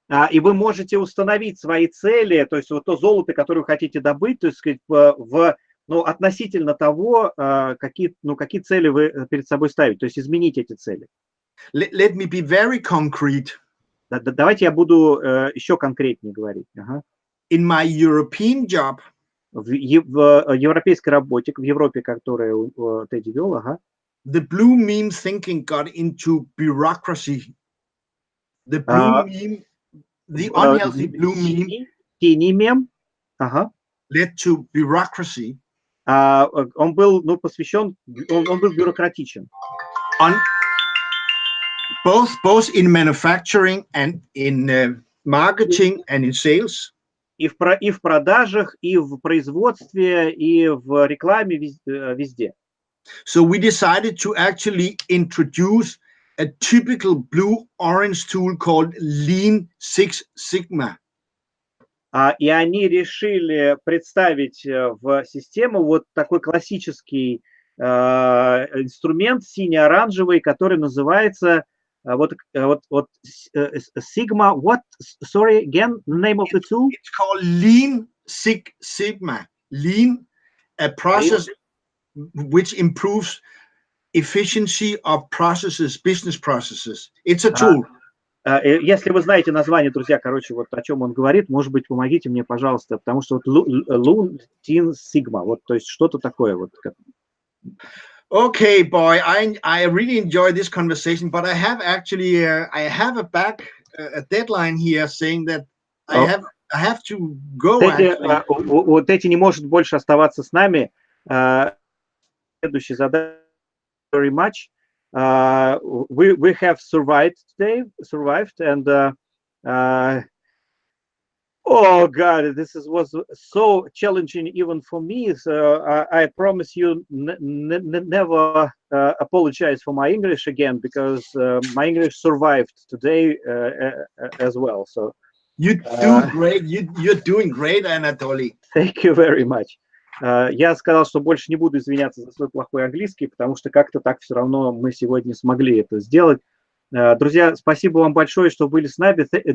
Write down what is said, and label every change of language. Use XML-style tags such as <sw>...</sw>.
<ru>И вы можете установить свои цели, то есть вот то золото, которое вы хотите добыть, то есть сказать, относительно того, какие цели вы перед собой ставите, то есть изменить эти цели.</ru> <en>Let me be very concrete.</en> <ru>Давайте я буду еще конкретнее говорить.</ru> <en>In my European job,</en> <ru>в европейской работе, в Европе, которую Тедди вел,</ru> <en>the blue meme thinking got into bureaucracy. The blue meme, the unhealthy blue meme,</en> <ru>синий мем,</ru> <en>led to bureaucracy.</en> <ru>Он был, посвящен, он был бюрократичен.</ru> <en>Both in manufacturing and in marketing and in sales.</en> <ru>И в продажах, и в производстве, и в рекламе, везде.</ru> <en>So we decided to actually introduce a typical blue-orange tool called Lean Six Sigma.</en> <ru>И они решили представить в систему вот такой классический инструмент сине-оранжевый, который называется Sigma.</ru> <en>What? Sorry, again, the name of the tool? It's called Lean Six Sigma. Lean, a process which improves efficiency of processes, business processes. It's a tool.</en> <ru>Если вы знаете название, друзья, короче, вот о чем он говорит, может быть, помогите мне, пожалуйста, потому что вот Lean Sigma, вот, то есть что-то такое вот.</ru> <en>Okay, boy, I really enjoyed this conversation, but I have actually I have a deadline here saying that I have to go</en> <ru>Тедди,</ru> <en>actually.</en> <ru>вот Тедди не может больше оставаться с нами. Следующий задание.</ru> <en>Very much. We have survived today, and oh God, was so challenging even for me. So I promise you never apologize for my English again, because my English survived today as well. So you do great. You're doing great, Anatoly. Thank you very much.</en> <ru>Я сказал, что больше не буду извиняться за свой плохой английский, потому что как-то так все равно мы сегодня смогли это сделать. Друзья, спасибо вам большое, что были с нами.</ru>